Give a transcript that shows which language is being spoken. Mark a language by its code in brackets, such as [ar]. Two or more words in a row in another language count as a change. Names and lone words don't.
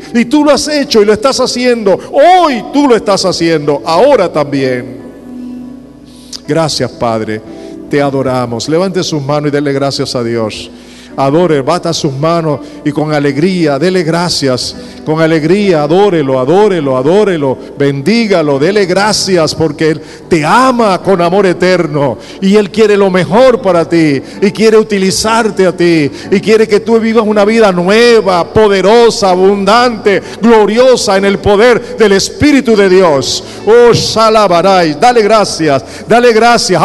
[es] Y tú lo has hecho y lo estás haciendo. Hoy tú lo estás haciendo, ahora también. Gracias, Padre, te adoramos. Levante sus manos y dele gracias a Dios. Adore, bata sus manos y con alegría dele gracias. Con alegría, adórelo, adórelo, adórelo. Bendígalo, dele gracias porque Él te ama con amor eterno. Y Él quiere lo mejor para ti. Y quiere utilizarte a ti. Y quiere que tú vivas una vida nueva, poderosa, abundante, gloriosa en el poder del Espíritu de Dios. Oh, Shalabarai, dale gracias, dale gracias.